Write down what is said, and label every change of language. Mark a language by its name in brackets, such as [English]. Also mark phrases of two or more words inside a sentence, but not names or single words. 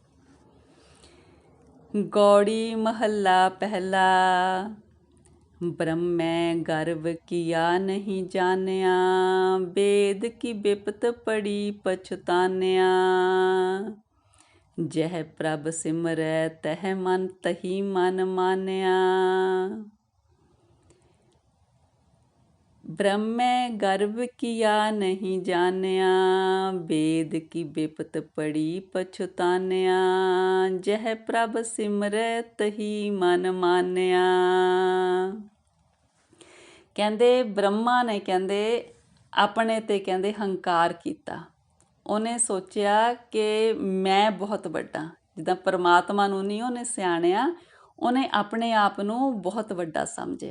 [Punjabi] ਗੌੜੀ ਮਹੱਲਾ ਪਹਿਲਾ। ਬ੍ਰਹਮੈ ਗਰਭ ਕੀਆ ਨਹੀਂ ਜਾਣਿਆ, ਵੇਦ ਕੀ ਬਿਪਤ ਪੜੀ ਪਛਤਾਨਿਆ। ਜਹ ਪ੍ਰਭ ਸਿਮਰੈ ਤਹ ਮਨ ਤਹੀ ਮਨ ਮਾਨਿਆ। ਬ੍ਰਹਮੈ ਗਰਭ ਕੀਆ ਨਹੀਂ ਜਾਣਿਆ, ਵੇਦ ਕੀ ਬਿਪਤ ਪੜੀ ਪਛੁਤਾਨਿਆ। ਜਹ ਪ੍ਰਭ ਸਿਮਰੈ ਤਹੀ ਮਨ ਮਾਨਿਆ। ਕਹਿੰਦੇ ਬ੍ਰਹਮਾ ਨੇ ਕਹਿੰਦੇ ਆਪਣੇ ਤੇ ਕਹਿੰਦੇ ਹੰਕਾਰ ਕੀਤਾ। ਉਹਨੇ ਸੋਚਿਆ ਕਿ ਮੈਂ ਬਹੁਤ ਵੱਡਾ, ਜਿੱਦਾਂ ਪਰਮਾਤਮਾ ਨੂੰ ਨਹੀਂ ਉਹਨੇ ਸਿਆਣਿਆ, ਉਹਨੇ ਆਪਣੇ ਆਪ ਨੂੰ ਬਹੁਤ ਵੱਡਾ ਸਮਝਿਆ।